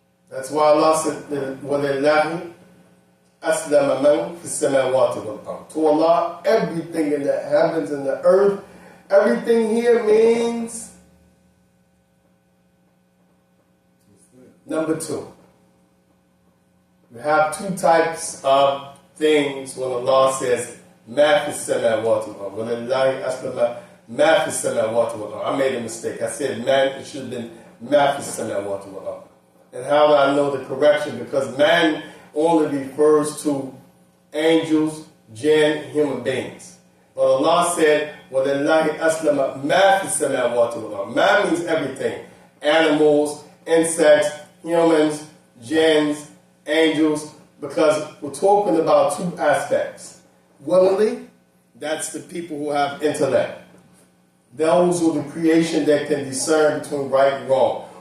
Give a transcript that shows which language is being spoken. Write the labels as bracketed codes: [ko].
[en] That's why Allah said, [ar] وَلِلَّهِ أَسْلَمَ مَنْ فِي السَّمَاوَاتِ وَالْأَرْضِ. [en] To Allah, everything in the heavens and the earth, everything here means number two. We have two types of things when Allah says, [ar] مَا فِي السَّمَاوَاتِ وَالْأَرْضِ. وَلِلَّهِ أَسْلَمَ مَا فِي السَّمَاوَاتِ وَالْأَرْضِ. [en] I made a mistake. I said man, it should have been [ar] مَا فِي السَّمَاوَاتِ وَالْأَرْضِ. [en] And how do I know the correction? Because man only refers to angels, jinn, human beings. But Allah said, [ar] وَلِلَّهِ أَسْلَمَ مَا فِي السَّمَاوَاتِ وَالْأَرْضِ. [en] Man means everything. Animals, insects, humans, jinns, angels, because we're talking about two aspects. Willingly, that's the people who have intellect. Those who are the creation that can discern between right and wrong.